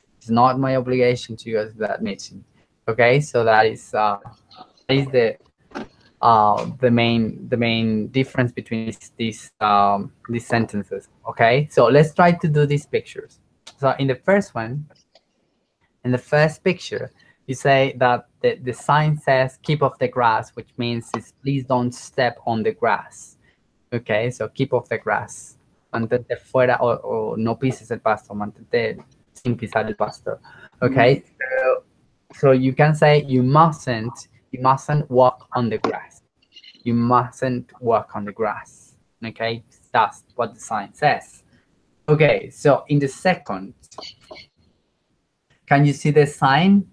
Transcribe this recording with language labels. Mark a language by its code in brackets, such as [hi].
[en] It's not my obligation to go to that meeting. Okay, so that is the main difference between these sentences. Okay, so let's try to do these pictures. So in the first picture, you say that the sign says keep off the grass, which means it's please don't step on the grass. Okay, so keep off the grass. [es] Mantente fuera o no pises el pasto, mantente sin pisar el pasto. [en] Okay, so you can say you mustn't walk on the grass. You mustn't walk on the grass. Okay, that's what the sign says. Okay, so in the second, can you see the sign?